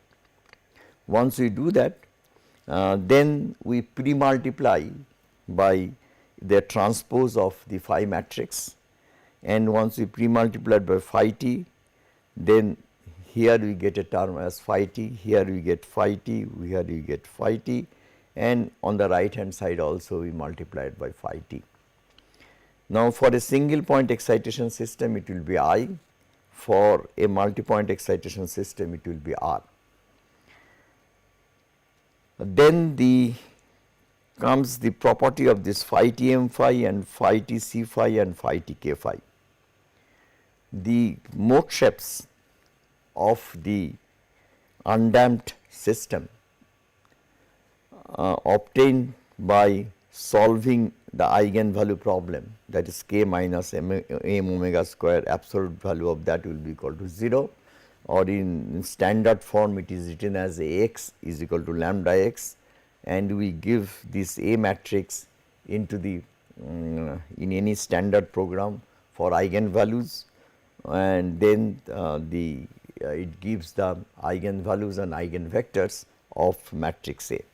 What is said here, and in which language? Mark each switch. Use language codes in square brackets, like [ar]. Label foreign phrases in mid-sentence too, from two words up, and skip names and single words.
[en] Once we do that, then we pre-multiply by the transpose of the phi matrix, and once we pre-multiply by phi t, then here we get a term as phi t, here we get phi t, here we get phi t, and on the right hand side also we multiply it by phi t. Now, for a single point excitation system it will be I, for a multi-point excitation system it will be R. Then comes the property of this phi t m phi and phi t c phi and phi t k phi. The mode shapes of the undamped system obtained by solving the eigenvalue problem, that is k minus m omega square, absolute value of that will be equal to 0, or in standard form it is written as Ax is equal to lambda x, and we give this A matrix into the in any standard program for eigenvalues, and then it gives the eigenvalues and eigenvectors of matrix A.